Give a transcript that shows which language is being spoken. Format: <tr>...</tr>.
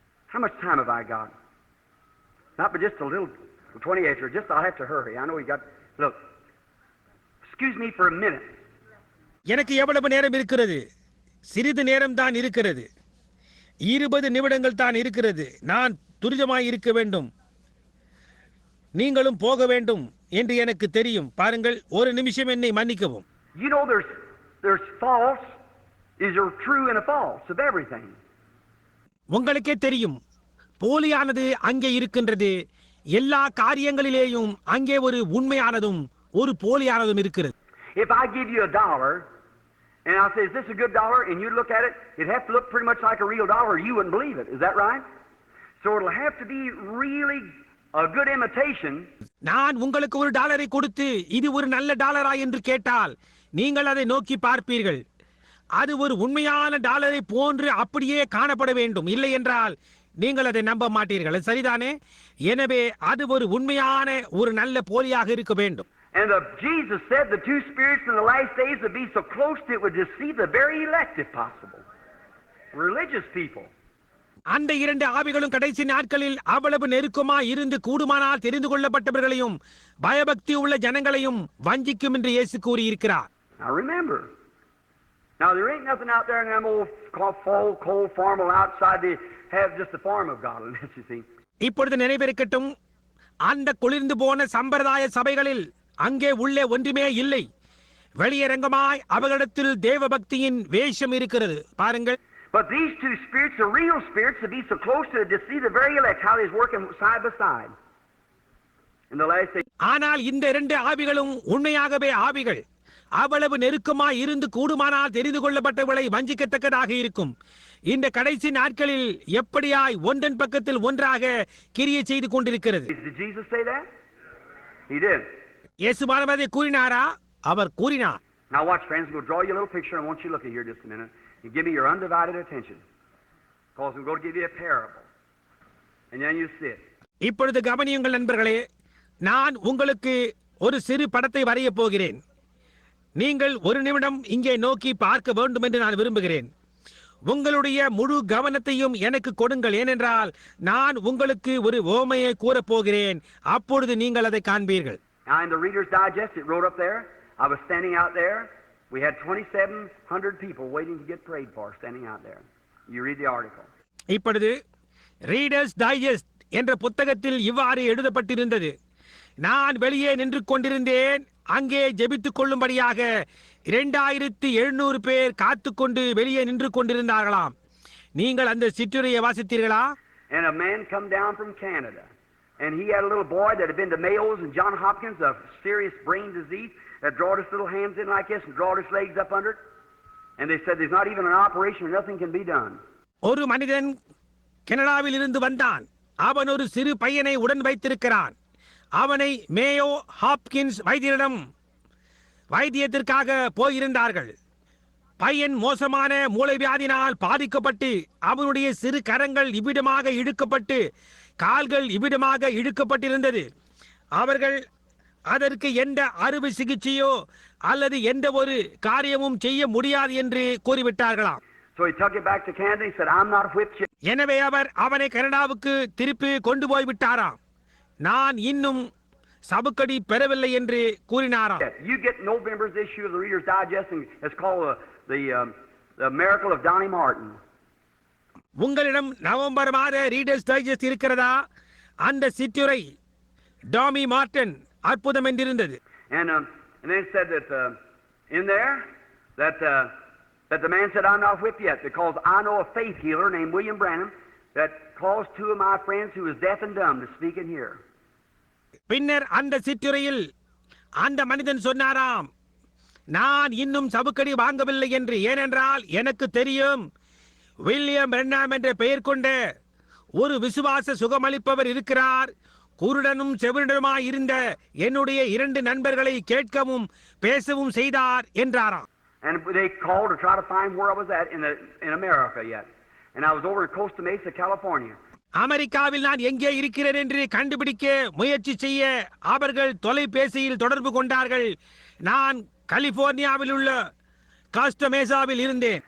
<en>How much time have I got? Not but just a little 28 or just I'll have to hurry. I know you got look. Excuse me for a minute.</en> <ta>எனக்கு எவ்வளவு நேரம் இருக்கிறது? சிறிது நேரம் தான் இருக்கிறது. 20 நிமிடங்கள் தான் இருக்கிறது. நான் துரிதமாய் இருக்க வேண்டும், நீங்களும் போக வேண்டும் என்று எனக்கு தெரியும். பாருங்கள், ஒரு நிமிஷம் என்னை மன்னிக்கவும்.</ta> <en>You know there's false is there true and a false of everything.</en> <ta>உங்களுக்கே தெரியும், போலியானது அங்கே இருக்கின்றது. எல்லா காரியங்களிலேயும் அங்கே ஒரு உண்மையானதும் ஒரு போலியானதும் இருக்கிறது.</ta> <en>If I give you $1 and I say, is this a good dollar? And you look at it, it'd have to look pretty much like a real dollar. You wouldn't believe it. Is that right? So it'll have to be really a good imitation.</en> <ta>நான் உங்களுக்கு $1 கொடுத்து இது ஒரு நல்ல டாலரா என்று கேட்டால் நீங்கள் அதை நோக்கி பார்ப்பீர்கள். அது ஒரு உண்மையான டாலரை போன்று அப்படியே காணப்பட வேண்டும். இல்லை என்றால் நீங்கள் அதை நம்ப மாட்டீர்கள். சரிதானே? எனவே அது ஒரு உண்மையான ஒரு நல்ல போலியாக இருக்க வேண்டும்.</ta> <en>And Jesus said the two spirits in the last days would be so close that it would deceive the very elect if possible. Religious people.</en> <ta>அந்த 2 ஆவிகளும் கடைசி நாட்களில் அவ்வளவு நெருக்கமா இருந்து கூடுமானால் தெரிந்து கொள்ளப்பட்டவர்களையும் பயபக்தி உள்ள ஜனங்களையும் வஞ்சிக்கும் என்று இயேசு கூறியிருக்கிறார்.</ta> <en>Now remember. Now there ain't nothing out there in them old cold formal outside they have just the form of godliness, you see.</en> <ta>இப்பொழுது நினைவிருக்கட்டும், அந்த குளிர்ந்து போன சம்பிரதாய சபைகளில் அங்கே உள்ளே ஒன்றுமே இல்லை. வெளியரங்கமாய் அவர்களிடத்தில் தேவ பக்தியின் வேஷம் இருக்கிறது. பாருங்கள்.</ta> <en>But these two spirits, the real spirits, to be so close to see the very elect, how they's working side by side. In the last day.</en> <ta>ஆனால் இந்த இரண்டு ஆவிகளும் உண்மையாகவே ஆவிகள். அவ்வளவு நெருக்கமாய் இருந்து கூடுமானால் தெரிந்து கொள்ளப்பட்டவர்களை வஞ்சிக்கத்தக்கதாக இருக்கும். இந்த கடைசி நாட்களில் எப்படியாய் ஒன்றன் பக்கத்தில் ஒன்றாக கிரியை செய்து கொண்டிருக்கிறது.</ta> <en>Did Jesus say that? He did.</en> <ta>இயேசுவானவர் அதை கூறினாரா? அவர் கூறினார்.</ta> <en>Now watch, friends, we'll draw you a little picture. I want you to look at here just a minute and give me your undivided attention. Because we're going to give you a parable. And then you see it.</en> <ta>இப்பொழுது கவனியுங்கள் நண்பர்களே, நான் உங்களுக்கு ஒரு சிறு படத்தை வரைய போகிறேன். நீங்கள் ஒரு நிமிடம் இங்கே நோக்கி பார்க்க வேண்டும் என்று நான் விரும்புகிறேன். உங்களுடைய முழு கவனத்தையும் எனக்கு கொடுங்கள். ஏனென்றால் நான் உங்களுக்கு ஒரு ஓமையை கூறப் போகிறேன். அப்பொழுது நீங்கள் அதை காண்பீர்கள்.</ta> <en>Now in the Reader's Digest, it wrote up there, I was standing out there. We had 2,700 people waiting to get prayed for, standing out there. You read the article.</en> <ta>இப்பொழுது ரீடர்ஸ் டைஜஸ்ட் என்ற புத்தகத்தில் இவ்வாறு எழுதப்பட்டிருந்தது. நான் வெளியே நின்று கொண்டிருந்தேன். அங்கே ஜெபித்துக் கொள்ளும்படியாக 2700 பேர் காத்துக்கொண்டு வெளியே நின்று கொண்டிருந்தார்களாம். நீங்கள் அந்த சிற்றுரையை வாசித்தீர்களா?</ta> <en>And a man come down from Canada, and he had a little boy that had been to Mayo's and John Hopkins, a serious brain disease, that drawed his little hands in like this and drawed his legs up under it. And they said there's not even an operation, nothing can be done.</en> <ta>ஒரு மனிதன் கனடாவில் இருந்து வந்தான். அவன் ஒரு சிறு பையனை உடன் வைத்திருக்கிறான். அவனை மேயோ ஹாப்கின்ஸ் வைத்தியரிடம் வைத்தியத்திற்காக போயிருந்தார்கள். பையன் மோசமான மூளைவியாதினால் பாதிக்கப்பட்டு அவனுடைய சிறு கரங்கள் இவ்விடமாக இழுக்கப்பட்டு கால்கள் இவ்விடமாக இழுக்கப்பட்டிருந்தது. அவர்கள் அதற்கு எந்த அறுவை சிகிச்சையோ அல்லது எந்த ஒரு காரியமும் செய்ய முடியாது என்று கூறிவிட்டார்களாம்.</ta> <en>So he took it back to Canada. He said, I'm not whipped yet.</en> <ta>எனவே அவர் அவனை கனடாவுக்கு திருப்பி கொண்டு போய் விட்டாராம். நான் இன்னும் சபுக்கடி பெறவில்லை என்று கூறினாராம்.</ta> <en>You get November's issue of the Reader's Digest, and it's called the Miracle of Donnie Martin.</en> <ta>உங்களிடம் நவம்பர் மாத ரீடர்ஸ் டைஜஸ்ட் இருக்கிறதா? அந்த சிற்றுரை டாமி மார்டன் அற்புதம் என்றிருந்தது.</ta> <en>And then it said that in there that the man said, I'm not whipped yet, because I know a faith healer named William Branham that caused two of my friends who was deaf and dumb to speak and hear.</en> <ta>பின்னர் அந்த சிற்றுரையில் அந்த மனிதன் சொன்னாராம், நான் இன்னும் சபுக்கடி வாங்கவில்லை என்று. ஏனென்றால் எனக்கு தெரியும், வில்லியம் பிரென்னாம் என்ற பெயர் கொண்ட ஒரு விசுவாச சுகமளிப்பவர் இருக்கிறார். குருடனும் செவிடனுமாய் இருந்த என்னுடைய 2 நண்பர்களை கேட்கவும் பேசவும் செய்தார் என்றாராம்.</ta> <en>And they called to try to find where I was at in America yet. And I was over in Costa Mesa, California.</en> <ta>அமெரிக்காவில் நான் எங்கே இருக்கிறேன் என்று கண்டுபிடிக்க முயற்சி செய்ய அவர்கள் தொலைபேசியில் தொடர்பு கொண்டார்கள். நான் கலிபோர்னியாவில் உள்ள காஸ்டா மேசாவில் இருந்தேன்.</ta>